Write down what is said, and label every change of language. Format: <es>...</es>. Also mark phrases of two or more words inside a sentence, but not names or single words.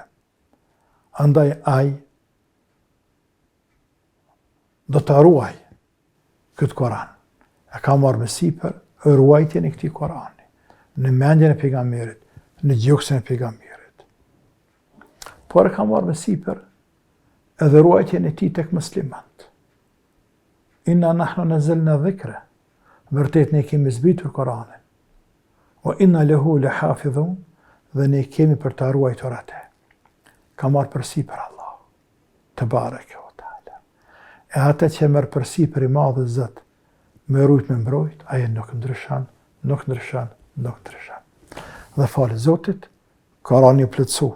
<sq>Andaj ai do të ruaj këtë Kur'an. E ka marrë me sipër ruajtjen e këtij Kur'ani, në mendjen e pejgamberit, në gjuksën e pejgamberit. Por e ka marrë me sipër edhe ruajtjen e tij tek muslimanët.</sq> <ar>إنا نحن نزلنا الذكر,</ar> <sq>vërtet ne kemi zbritur Kur'anin.</sq> <ar>وإنا له لحافظون,</ar> <sq>dhe ne kemi për ta ruajtur atë. Ka marrë përsipër Allah,</sq> <ar>تبارك وتعالى.</ar> <sq>E atë që merr përsipër i madh Zot, me rujt me mbrojt, aje nuk ndryshon. Dhe falë Zotit, Kur'ani u plotsu.</sq>